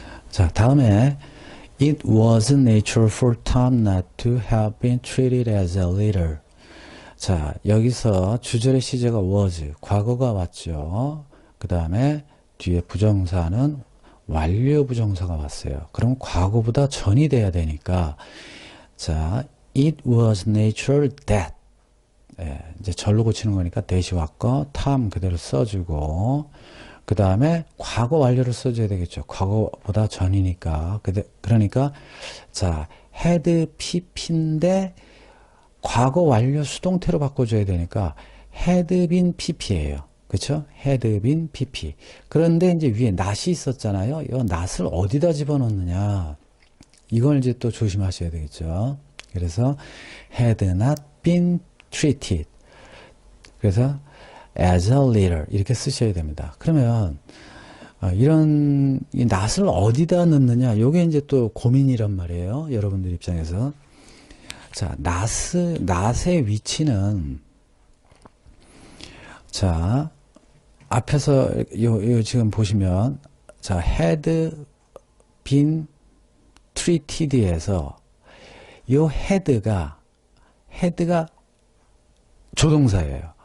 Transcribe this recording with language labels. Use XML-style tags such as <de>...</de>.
<en>자, 다음에 It was natural for Tom not to have been treated as a leader.</en> <ko>자, 여기서 주절의 시제가 was, 과거가 왔죠. 그 다음에 뒤에 부정사는 완료 부정사가 왔어요. 그럼 과거보다 전이 돼야 되니까, 자, it was natural that, 예, 이제 절로 고치는 거니까 대시 왔고 탐 그대로 써주고 그 다음에 과거 완료를 써줘야 되겠죠. 과거보다 전이니까. 그러니까 자 had pp인데 과거 완료 수동태로 바꿔줘야 되니까 had been pp예요. 그렇죠? had been pp. 그런데 이제 위에 not이 있었잖아요. 이 not을 어디다 집어넣느냐. 이걸 이제 또 조심하셔야 되겠죠.</ko> <en>그래서 had not been treated.</en> <ko>그래서 as a leader 이렇게 쓰셔야 됩니다. 그러면 이런 이 not을 어디다 넣느냐. 이게 이제 또 고민이란 말이에요. 여러분들 입장에서. 자, not의 위치는 자 앞에서 요 지금 보시면 자 had been treated에서 요 had가 조동사예요.</ko>